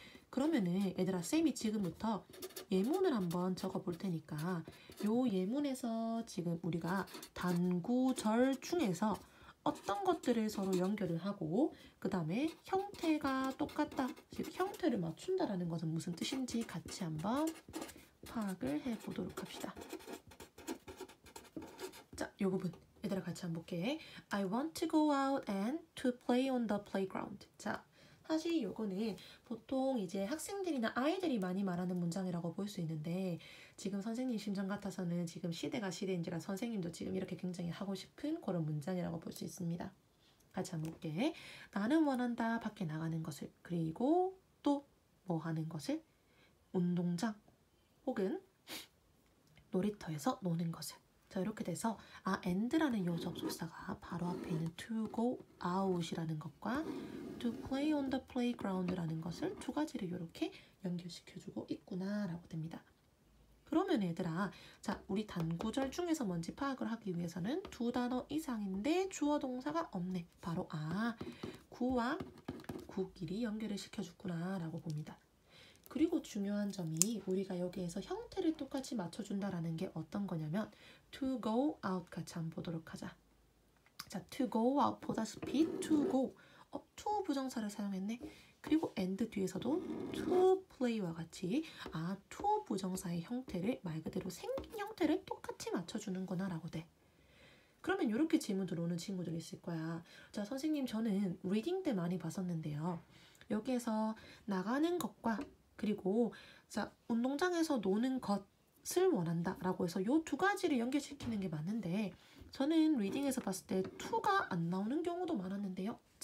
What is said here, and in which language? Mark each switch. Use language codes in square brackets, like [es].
[ko] 그러면은 얘들아, 쌤이 지금부터 예문을 한번 적어 볼 테니까 요 예문에서 지금 우리가 단구절 중에서 어떤 것들을 서로 연결을 하고 그 다음에 형태가 똑같다, 즉 형태를 맞춘다라는 것은 무슨 뜻인지 같이 한번 파악을 해보도록 합시다. 자, 요 부분 얘들아 같이 한번 볼게. [en] I want to go out and to play on the playground. [ko] 자, 사실 요거는 보통 이제 학생들이나 아이들이 많이 말하는 문장이라고 볼 수 있는데 지금 선생님 심정 같아서는 지금 시대가 시대인지라 선생님도 지금 이렇게 굉장히 하고 싶은 그런 문장이라고 볼 수 있습니다. 같이 한번 볼게. 나는 원한다 밖에 나가는 것을, 그리고 또 뭐 하는 것을, 운동장 혹은 놀이터에서 노는 것을. 자, 이렇게 돼서 and라는 요 접속사가 바로 앞에 있는 [en] to go out [ko] 이라는 것과 [en] to play on the playground [ko] 라는 것을 두 가지를 이렇게 연결시켜주고 있구나라고 됩니다. 그러면 얘들아, 자, 우리 단구절 중에서 뭔지 파악을 하기 위해서는 두 단어 이상인데 주어 동사가 없네. 바로 구와 구끼리 연결을 시켜줬구나라고 봅니다. 그리고 중요한 점이 우리가 여기에서 형태를 똑같이 맞춰준다라는 게 어떤 거냐면 [en] to go out [ko] 같이 한번 보도록 하자. 자, [en] to go out [ko] 보다시피 [en] to go, [ko] to 부정사를 사용했네. 그리고 and 뒤에서도 [en] to play [ko] 와 같이 to 부정사의 형태를 말 그대로 생긴 형태를 똑같이 맞춰주는구나 라고 돼. 그러면 이렇게 질문 들어오는 친구들이 있을 거야. 자, 선생님 저는 리딩 때 많이 봤었는데요. 여기에서 나가는 것과 그리고 자, 운동장에서 노는 것을 원한다 라고 해서 이 두 가지를 연결시키는 게 맞는데 저는 리딩에서 봤을 때 to가 안 나오는 경우도 많았는데요.